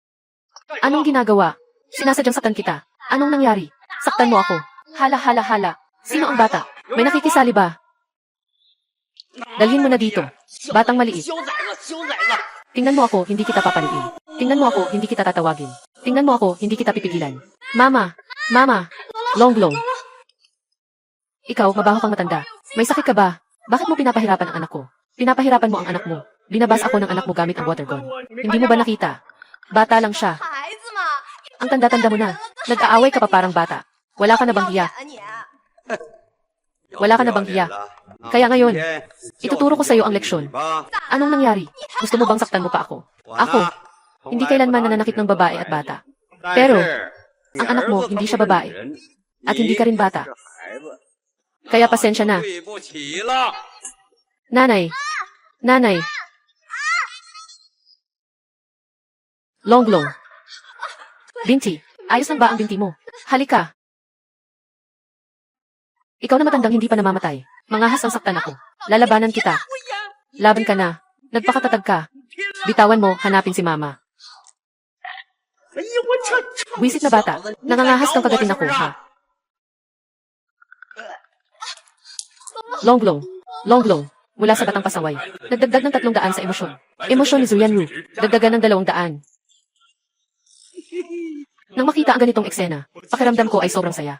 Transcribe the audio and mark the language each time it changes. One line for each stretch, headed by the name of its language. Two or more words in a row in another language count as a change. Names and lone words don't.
Filipino: Anong ginagawa? Sinasadyang saktan kita. Anong nangyari? Saktan mo ako. Hala. Sino ang bata? May nakikisali ba? Dalhin mo na dito. Batang maliit.
Chinese: 小崽子，小崽子。
Filipino: Tingnan mo ako, hindi kita papaliin. Tingnan mo ako, hindi kita tatawagin. Tingnan mo ako, hindi kita pipigilan. Mama! Mama! Longlong! Ikaw, mabaho kang matanda. May sakit ka ba? Bakit mo pinapahirapan ang anak ko? Pinapahirapan mo ang anak mo. Binabas ako ng anak mo gamit ang
English: water gun.
Filipino: Hindi mo ba nakita? Bata lang siya.
Chinese: 孩子嘛，
Filipino: Ang tanda-tanda mo na. Nag-aaway ka pa parang bata. Wala ka na bang hiya?
Chinese: 你
Filipino: Wala ka na bang hiya? Kaya ngayon, ituturo ko sa iyo ang leksyon. Anong nangyari? Gusto mo bang saktan mo pa ako? Ako, hindi kailanman nananakit ng babae at bata. Pero, ang anak mo, hindi siya babae. At hindi ka rin bata. Kaya pasensya na.
Chinese: 对不起了。
Filipino: Nanay. Nanay. Longlong. Binti, ayos lang ba ang binti mo? Halika. Ikaw na matandang hindi pa namamatay. Mangahas ang saktan ako. Lalabanan kita. Laban ka na. Nagpakatatag ka. Bitawan mo, hanapin si mama.
Chinese: 哎呦，我这
Filipino: Wisit na bata. Nangangahas kang kagatin ako, ha? Longlong. Longlong. Mula sa batang pasaway. Nagdagdag ng 300 sa emosyon. Emosyon ni Zuyan Ru. Dagdagan ng 200. Nang makita ang ganitong eksena, pakiramdam ko ay sobrang saya.